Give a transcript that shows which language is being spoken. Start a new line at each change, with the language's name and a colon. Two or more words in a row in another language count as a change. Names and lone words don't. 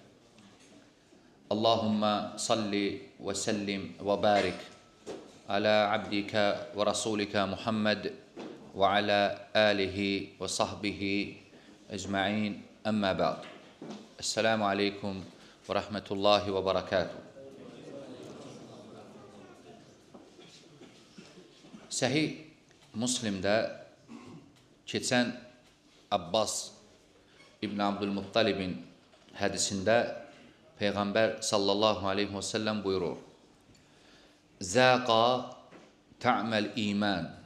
Arabic: اللهم صل وسلم وبارك على عبدك ورسولك محمد وعلى آله وصحبه أجمعين. أما بعد. السلام عليكم ورحمة الله وبركاته.
Azerbaijani: Səhih Müslimdə keçən Abbas İbn Abdülmuttalibin hədisində Peyğəmbər
Arabic: صلى الله عليه وسلم
Azerbaijani: buyurur:
Arabic: ذاق طعم الإيمان.